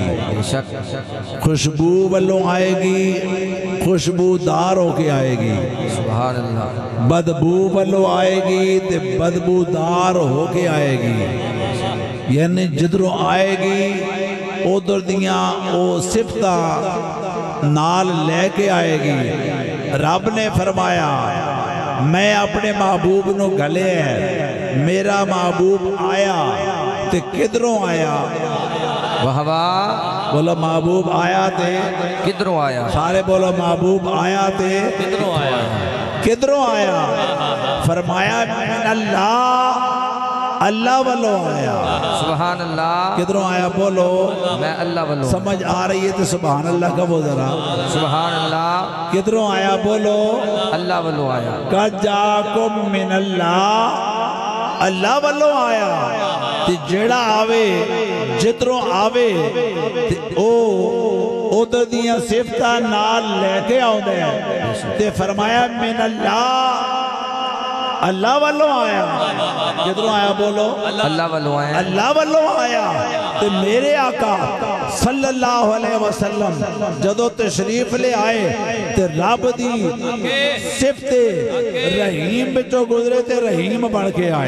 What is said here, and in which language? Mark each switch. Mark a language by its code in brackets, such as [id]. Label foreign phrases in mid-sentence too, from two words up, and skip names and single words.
[pa] بے شک خوشبو والوں آئے گی خوشبودار ہو کے آئے گی، [ar] سبحان اللہ [pa] بدبو والوں آئے گی تے بدبودار ہو کے آئے گی، یعنی جدروں آئے گی ادھر دیاں او صفتاں نال لے کے آئے گی۔ رب نے فرمایا میں اپنے محبوب نو گلے ہے، میرا محبوب آیا تے کدھروں آیا؟ واہ واہ بولو محبوب آیا تے کدھروں آیا؟ سارے بولو محبوب آیا تے کدھروں آیا؟ کدھروں آیا؟ فرمایا [ar] من اللہ، [pa] اللہ والوں آیا۔ [ar] سبحان اللہ [pa] کدھروں آیا بولو؟ میں اللہ والوں، [ur] سمجھ آ رہی ہے تو سبحان اللہ کا وہ ذرا۔ [ar] سبحان اللہ [pa] کدھروں آیا بولو؟ اللہ والوں آیا۔ [ar] قَدْ جَاءَكُم مِّنَ اللَّهِ، [pa] اللہ والوں آیا تے جیڑا آوے جدروں آوے تے او ادھر دیاں صفتاں نال لے کے آؤں دے تے فرمایا [ar] من اللہ، [pa] اللہ والوں آیا۔ جدروں آیا بولو؟ اللہ والوں آیا۔ اللہ والوں آیا تے میرے آقا [ar] صلی اللہ علیہ وسلم [pa] جدو تشریف لے آئے تے رب دی صفت رحیم بچو گزرے تے رحیم بڑھ کے آئے۔